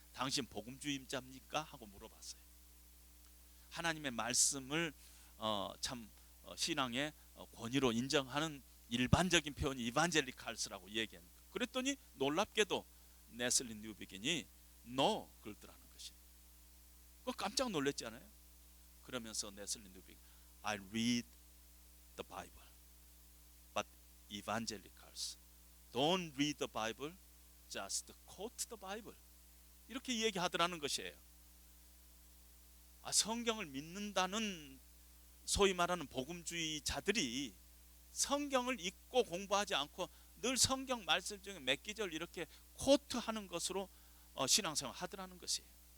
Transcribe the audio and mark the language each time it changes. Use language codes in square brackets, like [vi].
[ko] 당신 복음주의자입니까? 하고 물어봤어요. 하나님의 말씀을 신앙의 권위로 인정하는 일반적인 표현이 이반젤리칼스라고 얘기합니다. 그랬더니 놀랍게도 네슬리 뉴비긴이 No 그러더라는 것이에요. 그거 깜짝 놀랐잖아요. 그러면서 네슬리 뉴비긴 [en] I read the Bible but evangelicals don't read the Bible, just quote the Bible. [ko] 이렇게 얘기하더라는 것이에요. 성경을 믿는다는 소위 말하는 복음주의자들이 성경을 읽고 공부하지 않고 늘 성경 말씀 중에 몇 기절 이렇게 코트하는 것으로 신앙생활 하더라는 것이에요.